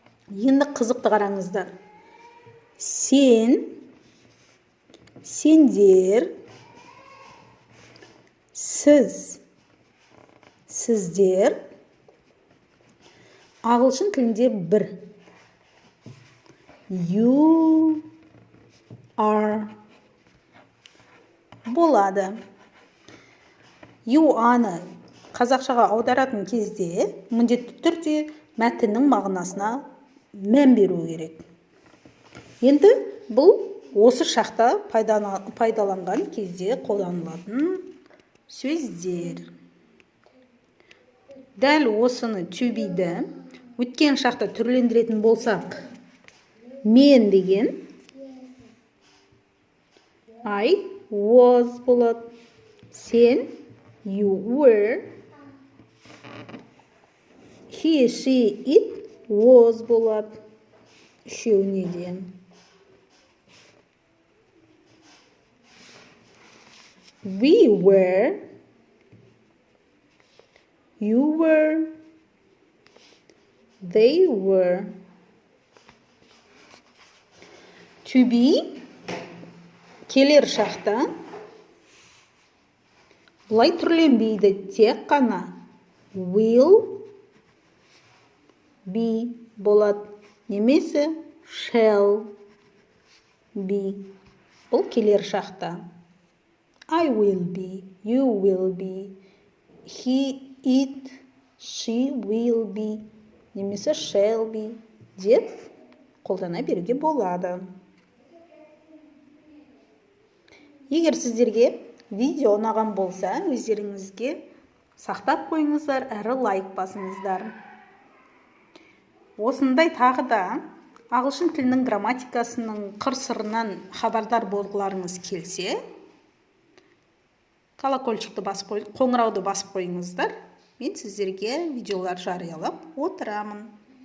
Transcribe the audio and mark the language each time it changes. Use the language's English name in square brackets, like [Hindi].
[Kazakh] Енді қызықты қараңыздар. Сен, сендер, сіз, сіздер, ағылшын тілінде бір. [English] You are [Kazakh] болады. You аны қазақшаға аударатын кезде міндетті түрде мәтіннің мағынасына мән беру керек. Енді бұл осы шақта пайдаланған кезде қолданылатын сөздер. Дәл осыны to be'ді өткен шақта түрлендіретін болсақ, мен деген [English] I was [Kazakh] болады. Сен, [English] you were, he, she, it was [Kazakh] болады. Үшеуіне де. [English] We were, you were, they were. [Kazakh] To be келер шақта бұлай түрленбейді, тек қана [English] will be [Kazakh] болады, немесе [English] shall be. [Kazakh] Бұл келер шақта. [English] I will be, you will be, he, it, she will be, [Kazakh] немесе [English] shall be [Kazakh] деп қолдана беруге болады. Егер сіздерге видео ұнаған болса, өздеріңізге сақтап қойыңыздар, әрі лайк басыңыздар. Осындай тағы да ағылшын тілінің грамматикасының қыр-сырынан хабардар болғыларыңыз келсе, колокольчикті басып қойыңыздар. Қоңырауды басып қойыңыздар. Мен сіздерге видеолар жариялап отырамын.